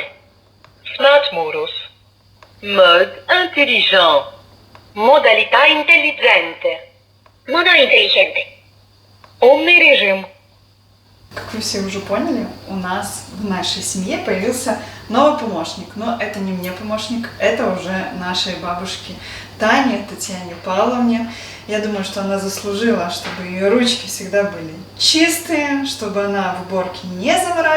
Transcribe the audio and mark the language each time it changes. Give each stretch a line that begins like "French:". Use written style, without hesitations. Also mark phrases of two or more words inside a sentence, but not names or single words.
German: Smart Modus.
French: Mode intelligent.
Italian: Modalità intelligente.
Spanish: Modo intelligente.
Russian: Умный режим. Как вы все уже поняли, у нас в нашей семье появился новый помощник. Но это не мне помощник, это уже нашей бабушке Тане, Татьяне Павловне. Я думаю, что она заслужила, чтобы ее ручки всегда были чистые, чтобы она в уборке не заморачивалась.